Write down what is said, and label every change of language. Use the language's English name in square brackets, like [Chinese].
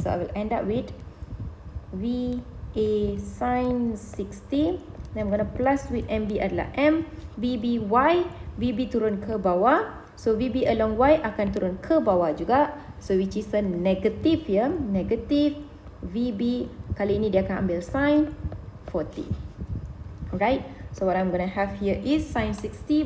[English] So I will end up with VA sin 60. Then I'm going to plus with MB [Malay] adalah [English] M. VB Y. [Malay] VB turun ke bawah. So VB along Y akan turun ke bawah juga. [English] So which is a negative ya. Negative VB. [Malay] Kali ini dia akan ambil sin 40. [English] Alright. So what I'm going to have here is sin 60.